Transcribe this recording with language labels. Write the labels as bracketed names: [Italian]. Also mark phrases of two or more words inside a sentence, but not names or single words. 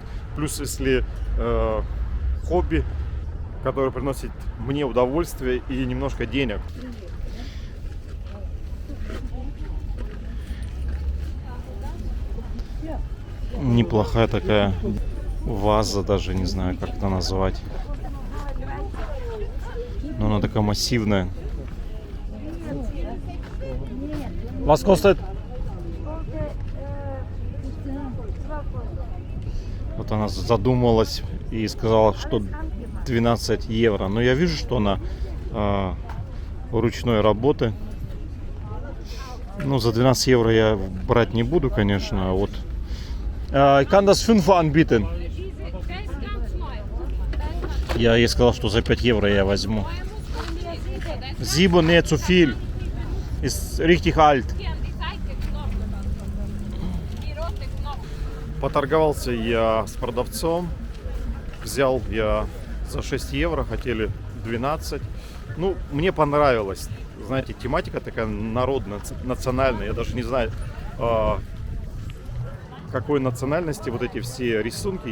[Russian] Плюс, если хобби, которое приносит мне удовольствие и немножко денег. Неплохая такая ваза, даже не знаю, как это назвать. Но она такая массивная. [German] Was kostet? [Russian] Вот она задумалась и сказала, что 12 евро. Но я вижу, что она ручной работы. Ну, за 12 евро я брать не буду, конечно. А вот. [German] Ich kann das 5 anbieten. [Russian] Я ей сказал, что за 5 евро я возьму. [German] 7 не zu viel. Ist richtig alt. [Russian] Поторговался я с продавцом. Взял я за 6 евро, хотели 12. Ну, мне понравилось. Знаете, тематика такая народная, национальная. Я даже не знаю, какой национальности вот эти все рисунки.